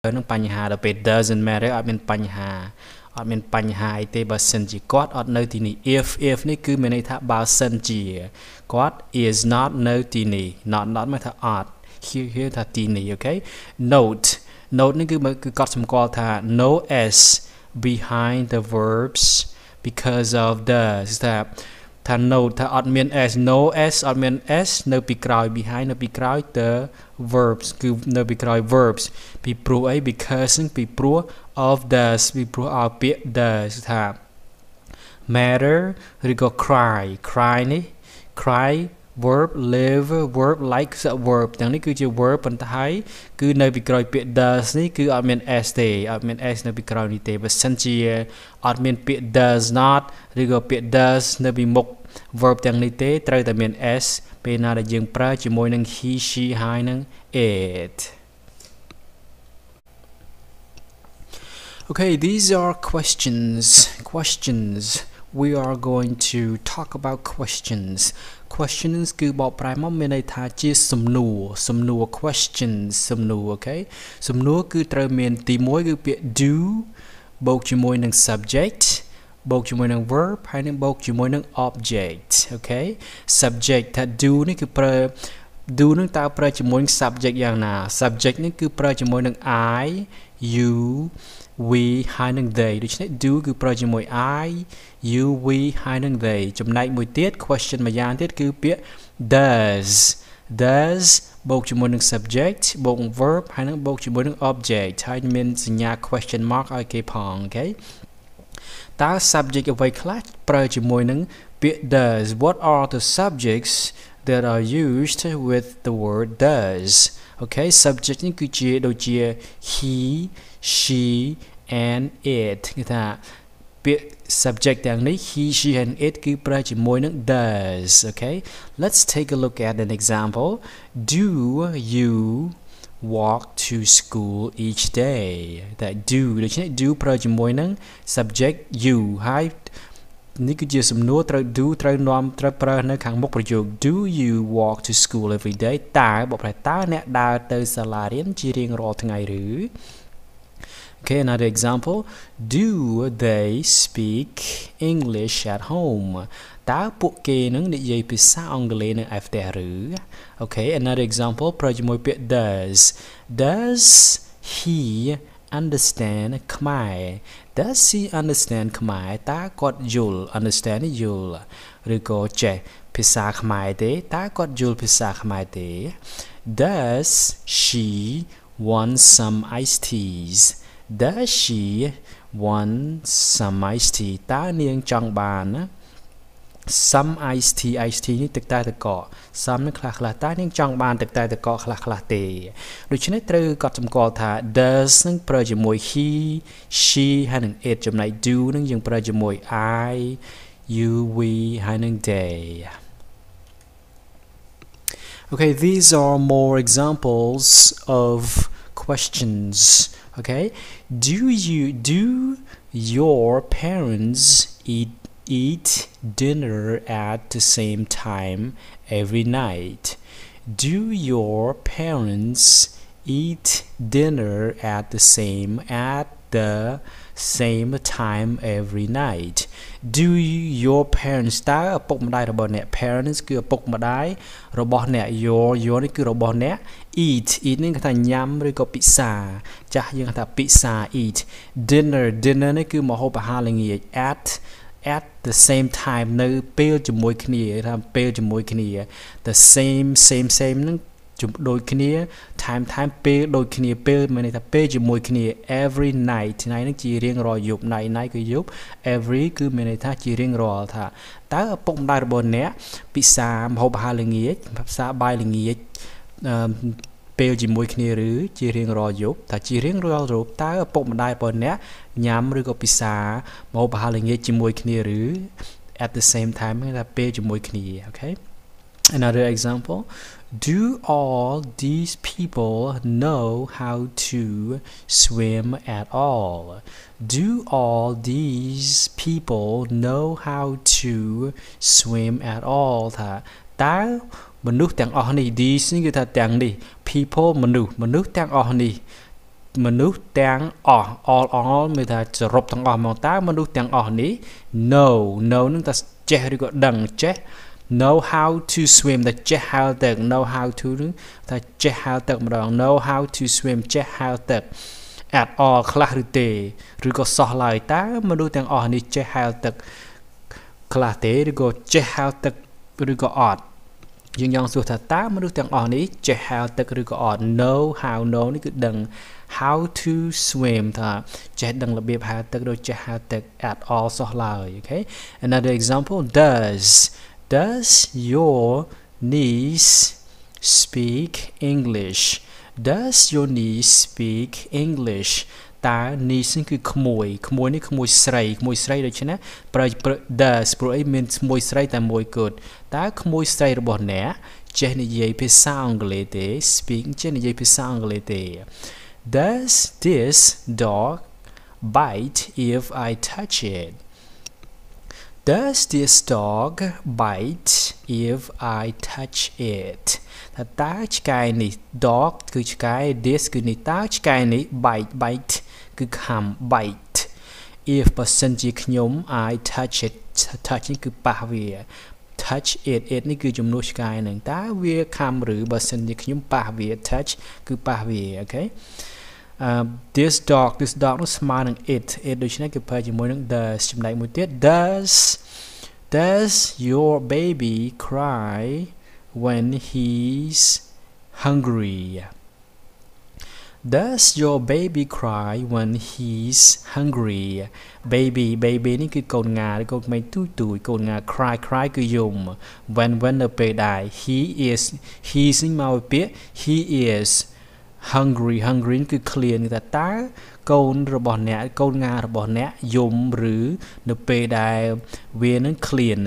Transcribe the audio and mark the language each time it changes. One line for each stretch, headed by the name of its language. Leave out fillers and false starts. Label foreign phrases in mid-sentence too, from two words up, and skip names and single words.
Khmer: នឹងបញ្ហាដល់ពេល
English: doesn't matter
Khmer: អត់មានបញ្ហាអត់មានបញ្ហាអីទេបើសិនជាគាត់អត់នៅទីនេះ if នេះគឺមានន័យថាបើសិនជាគាត់
English: is not
Khmer: នៅទីនេះ not មកថាអត់ here ថាទីនេះ okay note នេះគឺគាត់សម្គាល់ថា
English: no s behind the verbs because of the
Khmer: ថា note ថាអត់មាន s
English: no s
Khmer: អត់មាន s នៅពីក្រោយ behind នៅពី ក្រោយ
English: the verbs
Khmer: គឺនៅពីក្រោយ verbs ពីព្រោះអី because នឹងពីព្រោះ
English: of the
Khmer: ពីព្រោះឲ្យពាក្យ the ថា matter ឬក៏ cry នេះ
English: cry verb live verb like verb
Khmer: ទាំងនេះគឺជា verb ប៉ុន្តែគឺនៅពីក្រោយពាក្យ does នេះគឺអត់មាន s ទេអត់មាន s នៅពីក្រោយនេះទេបើសិនជាអត់មានពាក្យ
English: does not
Khmer: ឬក៏ពាក្យ does នៅពីមុខ verb ទាំងនេះទេត្រូវតែមាន s ពេលណាដែលយើងប្រើជាមួយនឹង
English: he she
Khmer: ហើយនឹង it
English: Okay, these are questions. We are going to talk about questions.
Khmer: Questions គឺបកប្រែមកមានន័យថាជាសំណួរ questions សំណួរ okay សំណួរគឺត្រូវមានទី 1គឺពាក្យ do បូកជាមួយនឹង subject បូកជាមួយនឹង verb ហើយនឹងបូកជាមួយនឹង object okay subject ថា do នេះគឺប្រើ do នឹងតើប្រើជាមួយនឹង subject យ៉ាងណា subject នេះគឺប្រើជាមួយនឹង
English: I you we
Khmer: ហើយនឹង they ដូច្នេះ do គឺប្រើជាមួយ
English: I you we
Khmer: ហើយនឹង they ចំណែកមួយទៀត question មួយយ៉ាងទៀតគឺពាក្យ does បូកជាមួយនឹង subject បូក verb ហើយនឹងបូកជាមួយនឹង object ហើយមានសញ្ញា
English: question mark
Khmer: ឲ្យគេផង okay តើ subject អ្វីខ្លះប្រើជាមួយនឹងពាក្យ does
English: what are the subjects that are used with the word does okay subject
Khmer: នេះគឺជាដូចជា
English: he she and it
Khmer: គឺថាពាក្យ subject ទាំងនេះ
English: he she and it
Khmer: គឺប្រើជាមួយនឹង
English: does okay let's take a look at an example do you walk to school each day
Khmer: តែ do ដូច្នេះ do ប្រើជាមួយនឹង subject you ហើយនេះគឺជាសំណួរត្រូវ do ត្រូវប្រើនៅខាងមុខប្រយោគ
English: do you walk to school every day
Khmer: តើបកប្រែតើអ្នកដើរទៅសាលារៀនជារៀងរាល់ថ្ងៃឬ
English: Okay another example do they speak English at home
Khmer: តើពួកគេនឹងនិយាយភាសាអ ង់គ្លេសនៅឯផ្ទះឬ
English: Okay another example
Khmer: ប្រើជាមួយពាក្យ
English: does he understand Khmer does he understand Khmer
Khmer: តើគាត់យល់ understand នេះយល់ឬក៏ ចេះភាសាខ្មែរទេតើគាត់យល់ភាសាខ្មែរទេ
English: does she want some iced teas does she want some iced tea
Khmer: តើនាងចង់បានណា
English: some iced tea
Khmer: នេះទឹកតែទឹកកក some នេះខ្លះតើនាងចង់បានទឹកតែទឹកកកខ្លះទេដូច្នេះត្រូវកត់សម្គាល់ថា does នឹងប្រើជាមួយ
English: he she
Khmer: ហើយនឹង it ចំណែក do នឹងយើងប្រើជាមួយ
English: I you we
Khmer: ហើយនឹង they
English: Okay these are more examples of questions okay do your parents eat dinner at the same time every night do your parents eat dinner at the same time every night do your parents
Khmer: តើឪពុកម្ដាយរបស់អ្នក
English: parents
Khmer: គឺឪពុកម្ដាយរបស់អ្នក
English: your
Khmer: នេះគឺរបស់អ្នក
English: eat
Khmer: នេះគេថាញ៉ាំឬក៏ពិ សាចាស់យើងថាពិសា
English: eat dinner
Khmer: នេះគឺម្ហូបអាហារល្ងាច
English: at the same time
Khmer: នៅពេលជាមួយគ្នាថាពេលជាមួយគ្នា
English: the same
Khmer: នឹងដូចគ្នា time ពេលដូចគ្នា ពេលមានន័យថាពេលជាមួយគ្នា
English: every night
Khmer: ថ្ងៃនេះជារៀងរាល់យប់ night គឺយប់ every គឺមានន័យថាជារៀងរាល់ថាតើឪ ពុកម្ដាយរបស់អ្នកពិសាម្ហូបអាហារល្ងាចពិសាបាយល្ងាចពេលជាមួយគ្នាឬជារៀង រាល់យប់ថាជារៀងរាល់យប់តើឪពុកម្ដាយរបស់អ្នកញ៉ាំ ឬក៏ពិសាម្ហូបអាហារល្ងាចជាមួយគ្នាឬ
English: at the same time
Khmer: គឺថាពេលជាមួយគ្នា
English: okay another example do all these people know how to swim at all do all these people know how to swim at all
Khmer: ថាតើមនុស្សទាំងអស់នេះ
English: these
Khmer: នេះគឺថាទាំងនេះ
English: people
Khmer: មនុស្សទាំងអស់នេះ មនុស្សទាំងអស់ all មានថាសរុបទាំងអស់មកតើមនុស្សទាំងអស់នេះ no នឹងថាចេះឬក៏ដឹងចេះ
English: know how to swim
Khmer: តែចេះហែលទឹក
English: know how to
Khmer: នឹងថាចេះហែលទឹកម្ដង
English: know how to swim
Khmer: ចេះហែលទឹក
English: at all
Khmer: ខ្លះឬទេឬក៏សោះឡើយតើមនុស្សទាំងអ ស់នេះចេះហែលទឹកខ្លះទេឬក៏ចេះហែលទឹកឬក៏អត់យើងចង់សួរថាតើមនុស្សទាំងអស់នេះចេះហែលទឹកឬក៏អត់
English: know how
Khmer: know នេះគឺដឹង
English: how to swim
Khmer: ថាចេះដឹងរបៀបហែលទឹកដូចចេះហែលទឹក
English: at all
Khmer: សោះឡើយ
English: okay another example does your niece speak English
Khmer: does your niece speak English តើ niece គឺក្មួយនេះក្មួយស្រីដូច្នេះប្រើ does ព្រោះអីមានក្មួយស្រីតែមួយគត់ តើក្មួយស្រីរបស់អ្នកចេះនិយាយភាសាអង់គ្លេសទេ speak ចេះនិយាយភាសាអង់គ្លេសទេ
English: Does this dog bite if I touch it Does this dog bite if I touch it
Khmer: តើឆ្កែនេះ
English: dog
Khmer: គឺឆ្កែ
English: this
Khmer: គឺនេះតើឆ្កែ នេះ bite គឺខំ bite if បើសិនជាខ្ញុំ
English: I touch it
Khmer: touch នេះគឺប៉ះវា
English: touch it
Khmer: នេះគឺជំនួសឆ្កែនឹងតើវាខំឬបើសិនជាខ្ញុំប៉ះវា touch គឺប៉ះវា okay
English: this dog
Khmer: នោះស្មើនឹង it ដូច្នេះគឺប្រើជាមួយនឹង does ចំណែកមួយទៀត
English: does your baby cry when he's hungry Does your baby cry when he's hungry baby
Khmer: នេះគឺកូនងាឬកូនក្មេងទូចកូនងា
English: cry
Khmer: គឺយំ
English: when
Khmer: នៅពេលដែរ
English: he's
Khmer: នេះមកពាក្យ
English: he is hungry
Khmer: គឺឃ្លានគឺថាតើកូនរបស់អ្នកកូនងារបស់អ្នកយំឬនៅពេលដែលវានឹងឃ្លាន